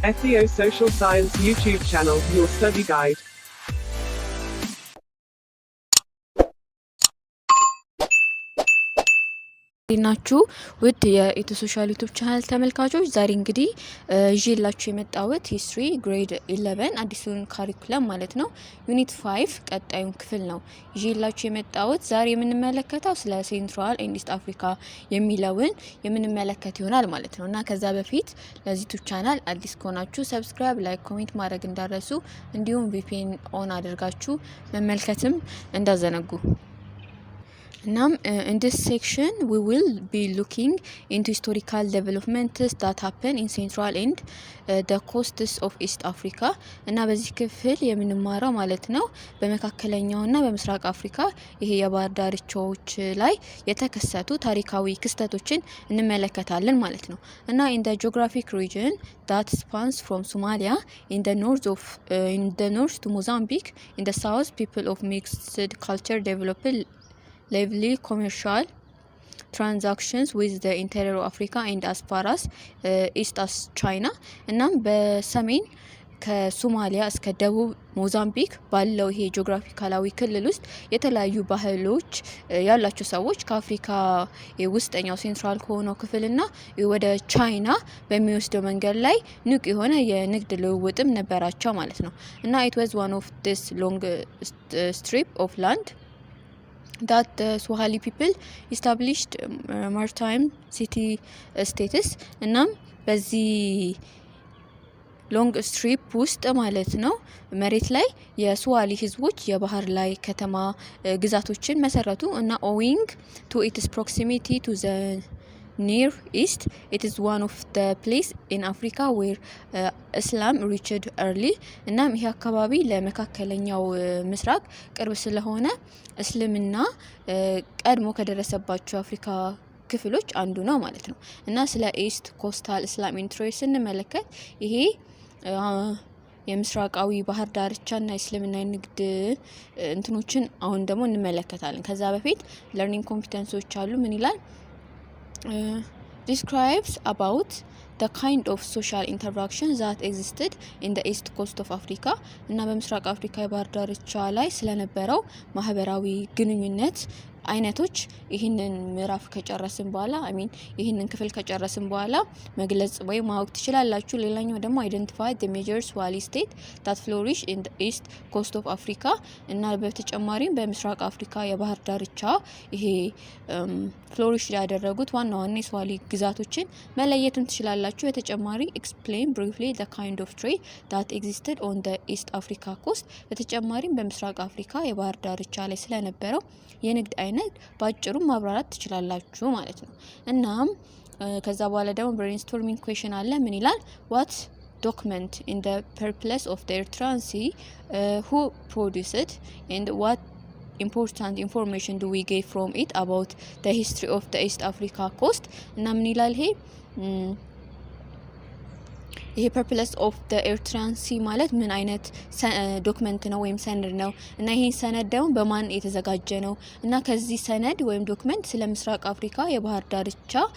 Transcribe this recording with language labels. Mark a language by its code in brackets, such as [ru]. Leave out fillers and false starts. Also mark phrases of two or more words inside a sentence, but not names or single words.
[en] SEO Social Science YouTube channel, your study guide. [am] ናችሁ ውድ የኢትዮ ሶሻል ዩቲዩብ ቻናል ተመልካቾች ዛሬ እንግዲህ ይዤላችሁ የመጣሁት [en] history grade [am] 11 አዲሱን ካሪኩለም ማለት ነው ዩኒት 5 ቀጣዩን ክፍል ነው ይዤላችሁ የመጣሁት። ዛሬ የምንመለከተው ስለ [en] Central and East Africa [am] የሚለውን የምንመለከት ይሆናል ማለት ነው። እና ከዛ በፊት ለዚህ ዩቲዩብ ቻናል አዲስ ከሆናችሁ ሰብስክራይብ፣ ላይክ፣ ኮሜንት ማድረግ እንዳረሱ እንዲሁም [en] VPN on [am] አድርጋችሁ መመልከትም እንዳዘነጉ። [en] Now, in this section, we will be looking into historical developments that happen in Central and the coasts of East Africa. [am] እና በዚህ ክፍል የምንማረው ማለት ነው በመካከለኛውና በምስራቅ አፍሪካ ይሄ የባህር ዳርቻዎች ላይ የተከሰቱ ታሪካዊ ክስተቶችን እንመለከታለን ማለት ነው። እና [en] in the geographic region that spans from Somalia in the north to Mozambique in the south, people of mixed culture developed lively commercial transactions with the interior of Africa and as far as east as China. [am] እናም በሰሜን ከሶማሊያ እስከ ደቡብ ሞዛምቢክ ባለው ይሄ ጂኦግራፊካላዊ ክልል ውስጥ የተለያዩ ባህሎች ያላቸው ሰዎች ከአፍሪካ ውስጠኛው ሴንትራል ከሆነው ክፍልና ወደ ቻይና በሚወስደው መንገድ ላይ ንቁ የሆነ የንግድ ልውውጥም ነበራቸው ማለት ነው። እና [en] it was one of this long strip of land that the Swahili people established maritime city status. [am] እናም በዚህ [en] long strip [am] ውስጥ ማለት ነው መሬት ላይ የስዋሊ ህዝቦች የባህር ላይ ከተማ ግዛቶችን መሰረቱ እና [en] owing to its proximity to the near east, it is one of the place in Africa where Islam reached early. [am] እናም ይሄ አካባቢ ለመካከለኛው ምስራቅ ቅርብ ስለሆነ እስልምና ቀድሞ ከደረሰባቸው አፍሪካ ክፍሎች አንዱ ነው ማለት ነው። እና ስለ [en] East Coastal Islam interest [am] ስንመለከት ይሄ የምስራቃዊ ባህር ዳርቻና እስልምና ንግድ እንትኖችን አሁን ደግሞ እንመለከታለን። ከዛ በፊት [en] learning competencies [am] አሉ። ምን ይላል? [en] Describes about the kind of social interaction that existed in the east coast of Africa. [am] እና በምስራቅ አፍሪካ የባህር ዳርቻ ላይ ስለነበረው ማህበራዊ ግንኙነት አይነቶች ይህንን ምዕራፍ ከጨረስን በኋላ ይህንን ክፍል ከጨረስን በኋላ መግለጽ ወይ ማወቅ ትችላላችሁ። ሌላኛው ደግሞ [en] identify the major Swahili state that flourish in the east coast of Africa እና [am] በተጨማሪም በምስራቅ አፍሪካ የባህር ዳርቻ ይሄ ፍሎሪሽ ያደረጉት ዋና ዋና የስዋሊ ግዛቶችን መለየትም ትችላላችሁ። በተጨማሪ [en] explain briefly the kind of trade that existed on the east Africa coast። [am] በተጨማሪም በምስራቅ አፍሪካ የባህር ዳርቻ ላይ ስለነበረው የንግድ አይነት ባጭሩ ማብራራት ትችላላችሁ ማለት ነው። እናም ከዛ በኋላ ደግሞ [en] brainstorming question [am] አለ። ምን ይላል? [en] what document in the purpose of the Eritrean Sea who produced it and what important information do we get from it about the history of the East Africa coast? [am] እና ምን ይላል ይሄ ፐርፕለስ ኦፍ ዘ ኤርትራን ሲ ማለት ምን አይነት ዶክመንት ነው ወይም ሰነድ ነው እና ይሄን ሰነድ ደግሞ በማን የተዘጋጀ ነው እና ከዚህ ሰነድ ወይም ዶክመንት ስለ ምስራቅ አፍሪካ የባህር ዳርቻ